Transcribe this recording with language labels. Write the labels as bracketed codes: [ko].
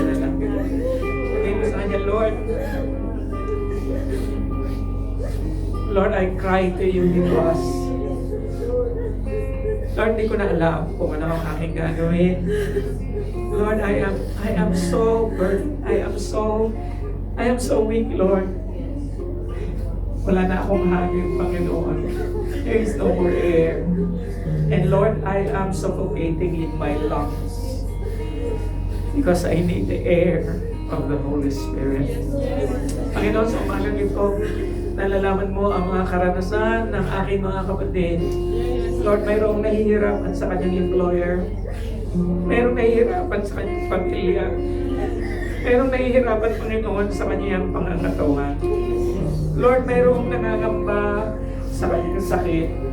[tl] Sabihin mo sa kanya, Lord, [en] I cry to you because [tl] Lord, di ko na alam kung ano ang aking gagawin. [en] Lord, I am so burdened. I am so weak, Lord. [tl] Wala na akong hangin, Panginoon. [en] There is no more air. And Lord, I am suffocating in my lungs because I need the air of the Holy Spirit. [tl] Panginoon, sa umagang ito, nalalaman mo ang mga karanasan ng aking mga kapatid. Lord, mayroong nahihirapan sa kanyang employer. Mayroong nahihirapan sa kanyang pamilya. Mayroong nahihirapan, Panginoon, sa kanyang pangangatawan. Lord, mayroong nangangamba sa kanyang sakit.